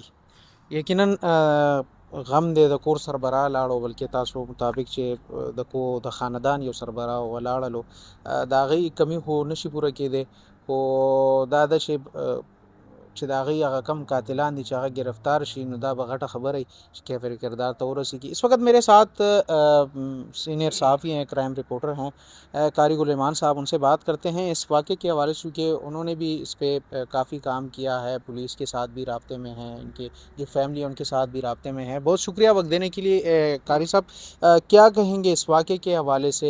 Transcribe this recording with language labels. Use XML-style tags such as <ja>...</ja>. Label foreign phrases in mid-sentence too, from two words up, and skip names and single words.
<ps>یقینا غم دی د کور سربراہ لاړو بلکې تاسو مطابق چې د خاندان یو سربراہ ولاړلو د هغې کمی خو نشي پوره کېدی خو دا ده چې چې د هغې هغه کم قاتلان دي چې هغه گرفتار شي نو دا به غټه خبره وي چې کیفر کردار ته ورسیږي.</ps> <ur>اس وقت میرے ساتھ سینئر صحافی ہیں، کرائم رپورٹر ہیں، قاری گل ایمان صاحب، ان سے بات کرتے ہیں اس واقعے کے حوالے سے، کیونکہ انہوں نے بھی اس پہ کافی کام کیا ہے، پولیس کے ساتھ بھی رابطے میں ہیں، ان کی جو فیملی ہے ان کے ساتھ بھی رابطے میں ہیں. بہت شکریہ وقت دینے کے لیے. قاری صاحب کیا کہیں گے اس واقعے کے حوالے سے؟</ur>